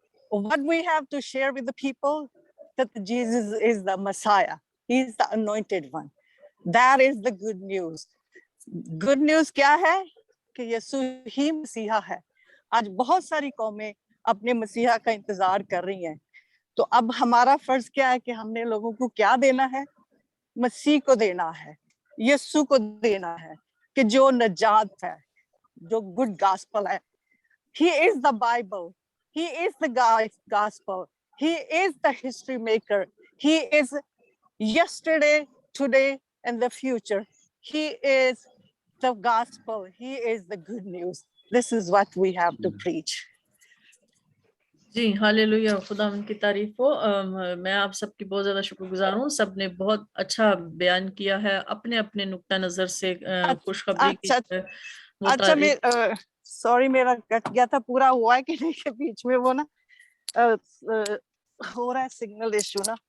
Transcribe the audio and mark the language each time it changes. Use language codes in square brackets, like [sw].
[en] What we have to share with the people, that Jesus is the Messiah. He is the anointed one. That is the good news. [ur] Good news کیا ہے کہ یسوع ہی مسیحا ہے. آج بہت ساری قومیں اپنے مسیحا کا انتظار کر رہی ہیں, تو اب ہمارا فرض کیا ہے کہ ہم نے لوگوں کو کیا دینا ہے؟ مسیح کو دینا ہے, یسوع کو دینا ہے, کہ جو نجات ہے, جو گڈ گاسپل ہے. [en] He is the Bible. He is the gospel. He is the history maker. He is yesterday, today, and the future. He is the gospel. He is the good news. This is what we have to preach. [ur] جی hallelujah, خدا ان کی تعریف ہو. میں آپ سب کی بہت زیادہ شکر گزار ہوں. سب نے بہت اچھا بیان کیا ہے اپنے اپنے نقطہ نظر سے خوشخبری کی. اچھا, سوری میرا کٹ گیا تھا, پورا ہوا ہے کہ نہیں کہ بیچ میں وہ نا ہو رہا ہے سگنل ایشو نا.